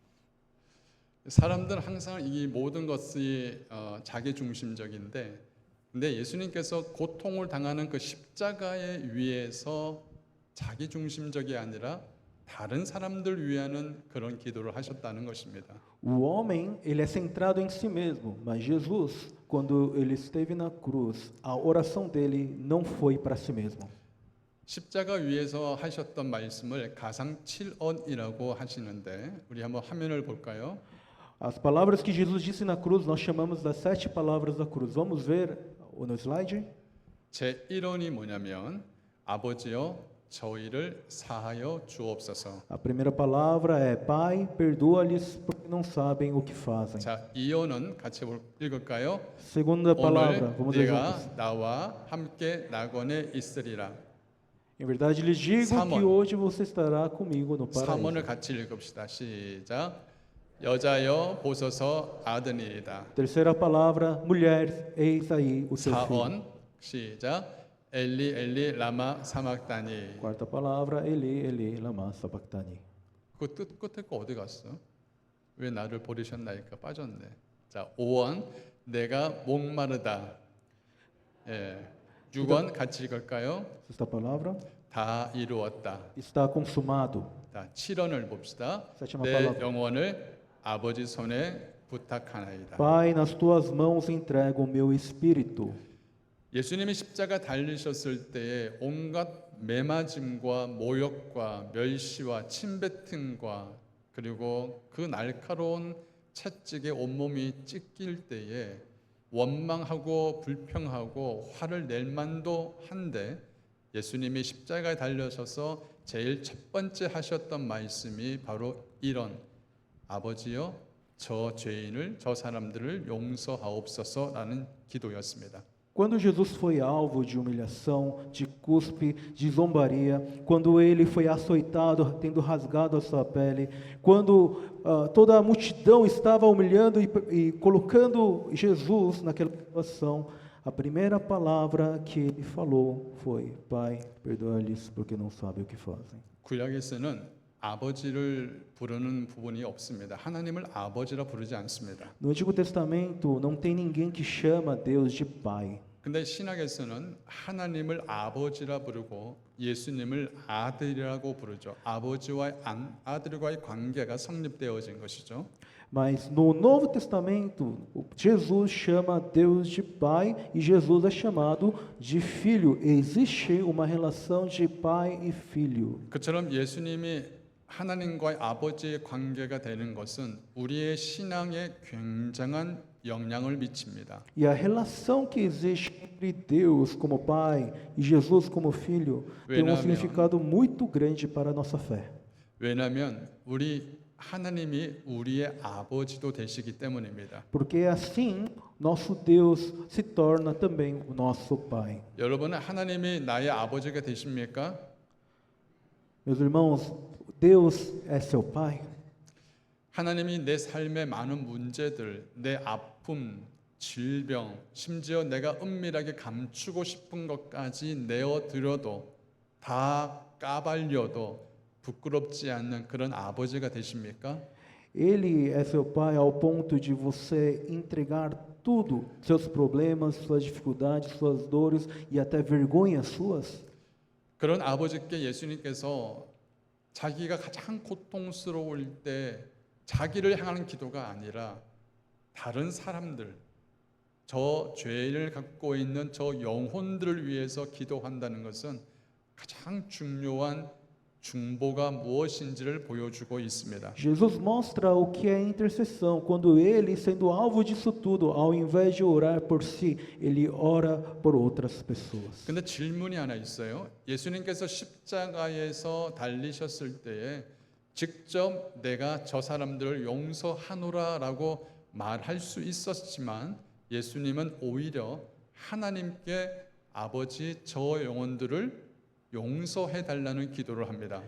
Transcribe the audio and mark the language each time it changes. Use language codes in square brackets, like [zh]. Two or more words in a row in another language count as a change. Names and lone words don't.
[ko] 사람들은 항상 이 모든 것이 자기 중심적인데, 근데 예수님께서 고통을 당하는 그 십자가의 위에서 자기 중심적이 아니라 다른 사람들 위하는 그런 기도를 하셨다는 것입니다. [pt] O homem, ele é centrado em si mesmo, mas Jesus, quando ele esteve na cruz, a oração dele não foi para si mesmo. [ko] 십자가 위에서 하셨던 말씀을 가상 7언이라고 하시는데 우리 한번 화면을 볼까요? [pt] As palavras que Jesus disse na cruz, nós chamamos das 7 palavras da cruz. Vamos ver no slide? [ko] 제 1언이 뭐냐면 아버지여 저희를 사하여 주옵소서. [pt] A primeira palavra é: Pai, perdoa-lhes porque não sabem o que fazem. [ko] 자, 2언은 같이 읽을까요? [pt] Segunda palavra, [ko] 오늘 [pt] vamos ler [ko] 네가 [pt] juntos. [ko] 나와 함께 낙원에 있으리라. [pt] Em verdade lhes digo [ko] 삼원. [pt] que hoje você estará comigo no paraíso. [ko] 3언을 같이 읽읍시다. 시작. 여자여 보소서 아드니이다. [pt] Terceira palavra: mulher, eis aí o seu filho. [ko] 4언 시작. [arc] אלי אלי למה שבקתני. [pt] Quarta palavra: [arc] אלי אלי למה שבקתני. [ko] 그 끝에 거 어디 갔어? 왜 나를 버리셨나이까 빠졌네. 자, 5원 내가 목마르다. 예. 6원 같이 읽을까요? [pt] Sexta palavra: [ko] 다 이루었다. [pt] está consumado. [ko] 자, 7원을 봅시다. [pt] Sétima [ko] 내 [pt] palavra: [ko] 영혼을 아버지 손에 부탁하나이다. [pt] Pai, nas tuas mãos entrego o meu espírito. [ko] 예수님이 십자가 달리셨을 때에 온갖 매맞음과 모욕과 멸시와 침뱉음과 그리고 그 날카로운 채찍에 온몸이 찢길 때에 원망하고 불평하고 화를 낼 만도 한데 예수님이 십자가에 달려서서 제일 첫 번째 하셨던 말씀이 바로 이런 아버지여 저 죄인을 저 사람들을 용서하옵소서라는 기도였습니다. [pt] Quando Jesus foi alvo de humilhação, de cuspe, de zombaria, quando ele foi açoitado, tendo rasgado a sua pele, quando toda a multidão estava humilhando e colocando Jesus naquela situação, a primeira palavra que ele falou foi: Pai, perdoa-lhes porque não sabem o que fazem. [ko] 구약에서는 아버지를 부르는 부분이 없습니다. 하나님을 아버지라 부르지 않습니다. [pt] No Antigo Testamento não tem ninguém que chama Deus de Pai. [ko] 근데 신약에서는 하나님을 아버지라 부르고 예수님을 아들이라고 부르죠. 아버지와 아들과의 관계가 성립되어진 것이죠. [pt] Mas no Novo Testamento, Jesus chama Deus de Pai e Jesus é chamado de Filho. Existe uma relação de pai e filho. [ko] 그처럼 예수님이 하나님과의 아버지의 관계가 되는 것은 우리의 신앙에 굉장한 영향을 미칩니다. [pt] E a relação que existe entre Deus como Pai e Jesus como Filho tem um significado muito grande para a nossa fé. [ko] 왜냐하면 하나님이 우리의 아버지도 되시기 때문입니다. [pt] Porque assim, nosso Deus se torna também o nosso Pai. [ko] 여러분은 하나님이 나의 아버지가 되십니까? [pt] Meus irmãos, Deus é seu Pai? [ko] 하나님이 내 삶의 많은 문제들, 내 아픔, 질병, 심지어 내가 은밀하게 감추고 싶은 것까지 내어드려도 다 까발려도 부끄럽지 않는 그런 아버지가 되십니까? [pt] Ele é seu pai ao ponto de você entregar tudo, seus problemas, suas dificuldades, suas dores e até vergonhas suas? [ko] 그런 아버지께 예수님께서 자기가 가장 고통스러울 때 자기를 향하는 기도가 아니라 다른 사람들, 저 죄를 갖고 있는 저 영혼들을 위해서 기도한다는 것은 가장 중요한 중보가 무엇인지를 보여주고 있습니다. [pt] Jesus mostra o que é intercessão, quando ele, sendo alvo disso tudo, ao invés de orar por si, ele ora por outras pessoas. [ko] 근데 질문이 하나 있어요. 예수님께서 십자가에서 달리셨을 때에 직접 내가 저 사람들을 용서하노라라고 말할 수 있었지만 예수님은 오히려 하나님께 아버지 저 영혼들을 용서해 달라는 기도를 합니다.